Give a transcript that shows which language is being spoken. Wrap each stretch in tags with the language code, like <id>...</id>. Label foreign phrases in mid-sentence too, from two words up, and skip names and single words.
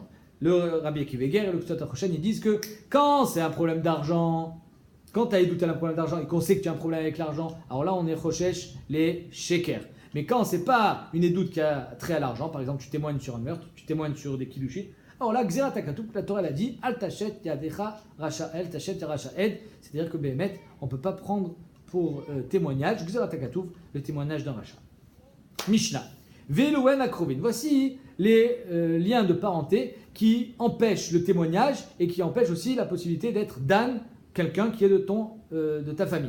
<fr>Le Rabbi Akiva Eiger et le Ksot HaChoshen, ils disent que quand c'est un problème d'argent, quand tu as Edout un problème d'argent et qu'on sait que tu as un problème avec l'argent, alors là on est Choshesh les Sheker. Mais quand c'est pas une Edout qui a trait à l'argent, par exemple tu témoignes sur un meurtre, tu témoignes sur des Kiddushim, alors là,</fr> <he>גזירת הכתוב,</he> <fr>la Torah elle a dit</fr> <he>אל תשת ידך רשע, תשת רשע,</he> <fr>c'est-à-dire que Béhémet, on ne peut pas prendre pour témoignage,</fr> <he>גזירת הכתוב,</he> <fr>le témoignage d'un rachat.</fr> <he>משנה. ואלו הן הקרובין.</he> <fr>Voici les liens de parenté qui empêchent le témoignage et qui empêchent aussi la possibilité d'être dan, quelqu'un qui est de ta famille.</fr>